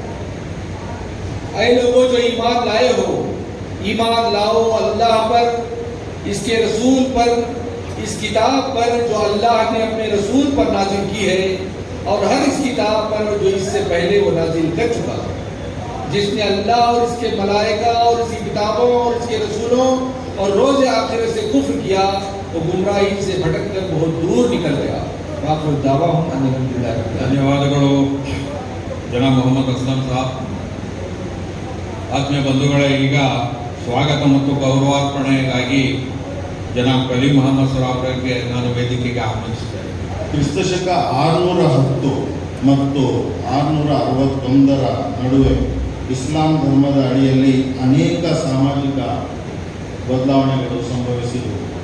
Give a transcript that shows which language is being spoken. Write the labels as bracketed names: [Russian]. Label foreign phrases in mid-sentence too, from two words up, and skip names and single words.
[Hindi] ऐ लोगों जो ईमान लाए हो, ईमान लाओ अल्लाह पर, इसके रसूल पर, इस किताब पर जो अल्लाह ने अपने रसूल पर नाजिल की है, और हर इस किताब पर जो इससे पहले वो नाजिल कर चुका है। जिसने अल्लाह और इसके मलाइका और इसकी किताबों और इसके रसूलों और रोज़ आखिर से कुफ्र किया, वो गुमराही से भटक कर बहुत दूर निकल गया। [Kannada] ಧನ್ಯವಾದಗಳು ಜನಾಬ್ ಮೊಹಮ್ಮದ್ ಅಸ್ಲಂ ಸಾಬ್. ಆತ್ಮೀಯ ಬಂಧುಗಳೇ, ಈಗ ಸ್ವಾಗತ ಮತ್ತು ಗೌರವಾರ್ಪಣೆಗಾಗಿ ಜನಾಬ್ ಕಲೀಂ ಮೊಹಮ್ಮದ್ ಸರಾಫ್ ಅವರಿಗೆ ನಾನು ವೇದಿಕೆಗೆ ಆಹ್ವಾನಿಸುತ್ತೇನೆ. ಕ್ರಿಸ್ತಶಕ 610 ಮತ್ತು 661 ನಡುವೆ ಇಸ್ಲಾಂ ಧರ್ಮದ ಅಡಿಯಲ್ಲಿ ಅನೇಕ ಸಾಮಾಜಿಕ ಬದಲಾವಣೆಗಳು ಸಂಭವಿಸಿದವು.